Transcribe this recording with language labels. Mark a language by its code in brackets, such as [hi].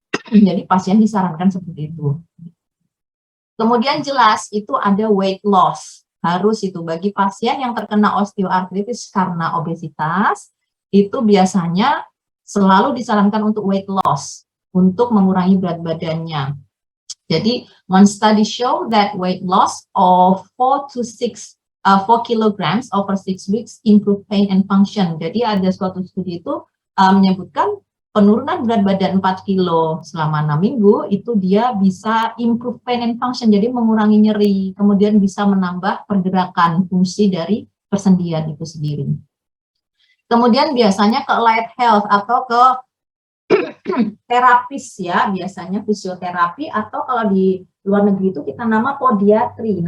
[id] Jadi pasien disarankan seperti itu. Kemudian jelas itu ada weight loss. Harus itu bagi pasien yang terkena osteoartritis karena obesitas, itu biasanya selalu disarankan untuk weight loss, untuk mengurangi berat badannya. [en] Jadi, one study show that weight loss of 4 kilograms over 6 weeks improve pain and function. [id] Jadi ada suatu studi itu menyebutkan penurunan berat badan 4 kilo selama 6 minggu, itu dia bisa [en] improve pain and function, [id] jadi mengurangi nyeri, kemudian bisa menambah pergerakan fungsi dari persendian itu sendiri. Kemudian biasanya ke allied health atau ke terapis ya, biasanya fisioterapi, atau kalau di luar negeri itu kita nama podiatri.